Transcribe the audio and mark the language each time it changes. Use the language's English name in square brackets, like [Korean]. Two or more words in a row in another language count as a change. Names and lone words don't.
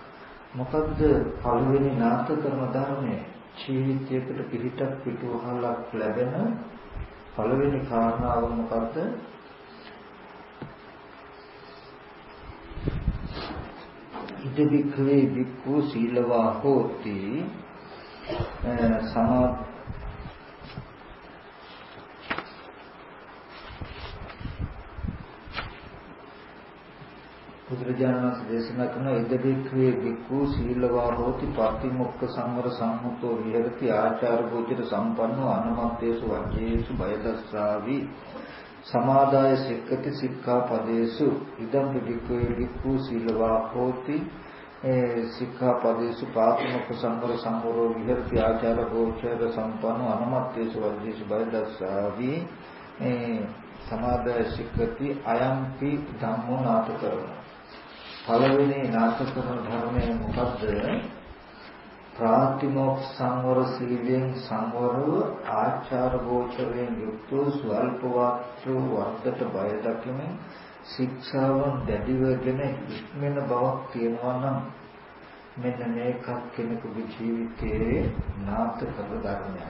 [Sinhala] මොකද පළවෙනි නාථ කරන ධර්මයේ ජීවිතයකට පිළිපැත් පිටුවහලක් ලැබෙන පළවෙනි කාරණාව මොකද්ද? [Pali] ඉදිවික්‍රේ වික්ඛු සීලවා හෝති [Sinhala] බුදුරජාණන් වහන්සේ දේශනා කරන [Pali] ඉදිවික්‍රේ වික්ඛු සීලවා හෝති පටිමොක්ඛ සංවර සම්මුතෝ විහෙරති ආචාර ගෝචර සම්පන්නෝ අනමත්තේසු වජ්ජේසු බයදස්සාවි සමාදාය සික්ඛති සික්ඛාපදේසු ඉදම් වික්ඛවේ වික්ඛු සීලවා හෝති සික්ඛාපදේසු පාතිමොක්ඛ සංවර සම්වරෝ විහෙරති ආචාර ගෝචර සම්පන්නෝ අනමත්තේසු වජ්ජේසු බයදස්සාවි සමාදාය සික්ඛති අයම්පි ධම්මෝ නාථකරණ. [Sinhala] පළවෙනි නාථකරණ ධර්මයේ මොකද්ද? ප්‍රාතිමොක්ඛ සංවර සීලෙන් සංවරව ආචාර ගෝචරයෙන් යුක්ත ස්වල්ප වාක්‍ය වර්ධට බය දකිමින් ශික්ෂාවන් දැඩිවගෙන ඉක්මන බවක් තියෙනවා නම් මෙන්න මේක කෙනෙකුගේ ජීවිතයේ නාථකර ධර්මයක්.